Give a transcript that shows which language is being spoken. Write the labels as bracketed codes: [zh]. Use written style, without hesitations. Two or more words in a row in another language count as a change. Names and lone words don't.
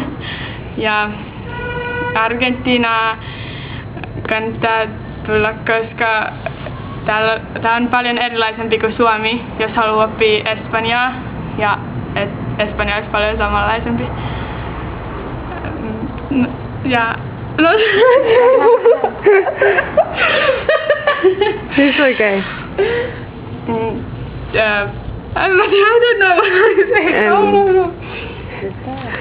[fi] Ja Argentiinaa kannattaa tulla, koska tää on paljon erilaisempi kuin Suomi, jos haluaa oppia espanjaa. Ja espanja olisi paljon samanlaisempi. Ja no. [en] It's okay. I don't know what I say.